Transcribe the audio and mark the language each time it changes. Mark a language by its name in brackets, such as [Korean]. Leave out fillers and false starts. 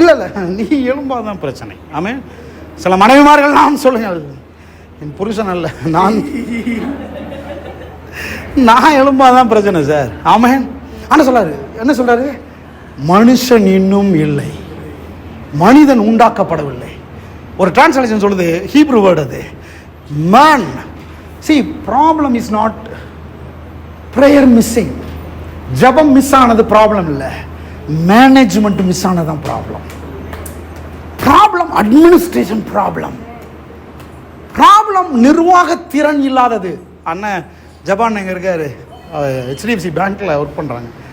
[Tamil] இல்லை, நீ எழும்பாதான் பிரச்சனை. ஆமே. சில மனைவிமார்கள் நான் சொல்லுங்க, என் புருஷன் அல்ல, நான் எழும்பாதான் பிரச்சனை சார். ஆமென். ஆனா சொல்றாரு, என்ன சொல்றாரு, மனுஷன் இன்னும் இல்லை, மனிதன் உண்டாக்கப்படவில்லை. ஒரு டிரான்ஸ்லேஷன் சொல்லுது, ஹீப்ரு வேர்ட் அது, man. [English] See, problem is not prayer missing. [Tamil] ஜெபம் மிஸ் ஆனது ப்ராப்ளம் இல்லை, management miss ஆனதான் problem. Problem administration problem. Problem நிர்வாக திறன் இல்லாதது. அண்ணன் ஜப்பான் எங்கே இருக்காரு, HDFC பேங்க்கில் ஒர்க் பண்ணுறாங்க.